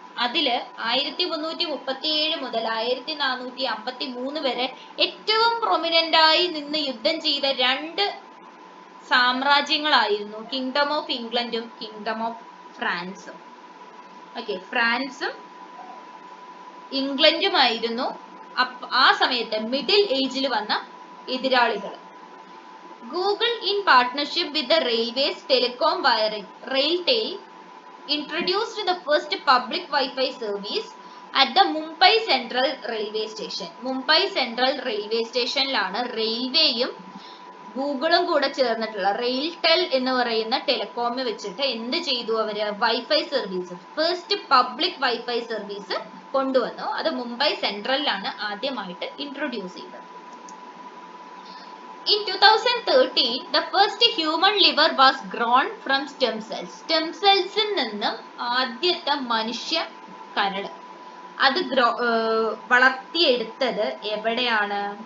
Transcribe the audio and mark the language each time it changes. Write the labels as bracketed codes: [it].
[ml] അതില് 1337 മുതൽ 1453 വരെ ഏറ്റവും പ്രൊമിനന്റ് ആയി നിന്ന് യുദ്ധം ചെയ്ത രണ്ട് സാമ്രാജ്യങ്ങളായിരുന്നു കിങ്ഡം ഓഫ് ഇംഗ്ലണ്ടും കിങ്ഡം ഓഫ് ഫ്രാൻസും. ഓക്കെ, ഫ്രാൻസും ഇംഗ്ലണ്ടുമായിരുന്നു ആ സമയത്ത് മിഡിൽ ഏജിൽ വന്ന എതിരാളികൾ. [en] Google in partnership with the railways telecom wiring RailTel introduced the first public Wi-Fi service at the Mumbai Central Railway Station. [ml] Mumbai central railway സ്റ്റേഷനിലാണ് റെയിൽവേയും ഗൂഗിളും കൂടെ ചേർന്നിട്ടുള്ള റെയിൽടെൽ എന്ന് പറയുന്ന ടെലികോം വെച്ചിട്ട് എന്ത് ചെയ്തു അവര്, wifi service, first public wifi service കൊണ്ടുവന്നു. അത് മുംബൈ സെൻട്രലിലാണ് ആദ്യമായിട്ട് ഇൻട്രൊഡ്യൂസ് ചെയ്തത്. [en] In 2013, the first human liver was grown from stem cells. [ml] Stem cells നിന്നും ആദ്യത്തെ മനുഷ്യ കരള് അത് വളർത്തിയെടുത്തത് എവിടെയാണ്?